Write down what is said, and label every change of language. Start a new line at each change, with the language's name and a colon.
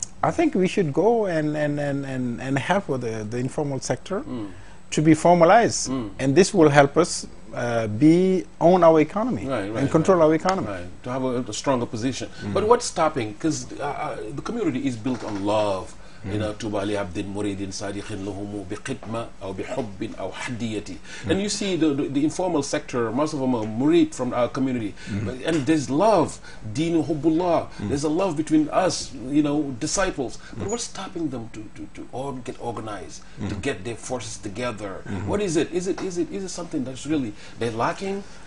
English: I think we should go and help with the informal sector to be formalized, and this will help us own our economy and control our economy. To have a stronger position. But what's stopping? Because the community is built on love.
Arabic: طوبى لعبد مريد صادق لهم بخدمة أو بحب أو حدية.
English: And you see the informal sector, most of them are murid from our community, and there's love, deen hubbullah. There's a love between us, you know, disciples. But what's stopping them to all get organized, to get their forces together? What is it? Is it something that's really they're lacking?